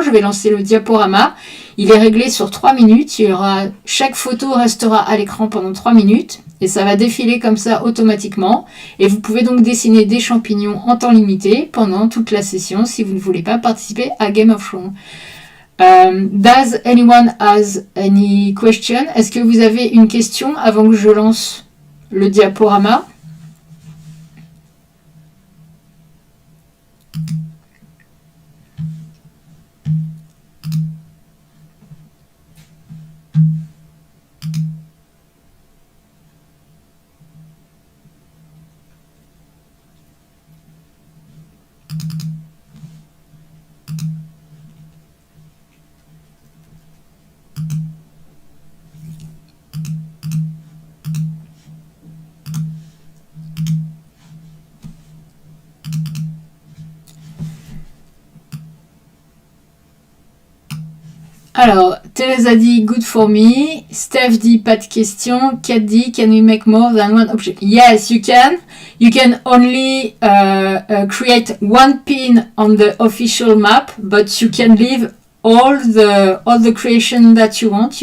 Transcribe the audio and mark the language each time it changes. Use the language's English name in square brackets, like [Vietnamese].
[French] Je vais lancer le diaporama. Il est réglé sur 3 minutes. Chaque photo restera à l'écran pendant 3 minutes et ça va défiler comme ça automatiquement. Et vous pouvez donc dessiner des champignons en temps limité pendant toute la session si vous ne voulez pas participer à Game of Shrooms. [English] Does anyone has any question? [French] Est-ce que vous avez une question avant que je lance le diaporama? Alors, Thérèse a dit [English] good for me. [French] Steph dit pas de question. [English] Kat [French] dit [English] can we make more than one object? Yes, you can. You can only create one pin on the official map, but you can leave all the creation that you want.